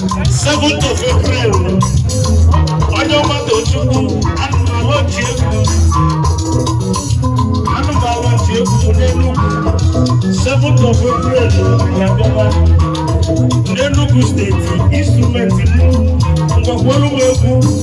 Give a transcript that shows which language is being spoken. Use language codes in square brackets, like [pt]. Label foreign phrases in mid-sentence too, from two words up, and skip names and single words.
[en] Seventh of April, [ig] onye ọma Tochukwu, ana m alọchi egwu. Ana m alọchi egwu n'Enugu. [en] Seventh of April, [ig] ya bịaba n'Enugu State, instrument m, ngwa kwọrọ m egwu.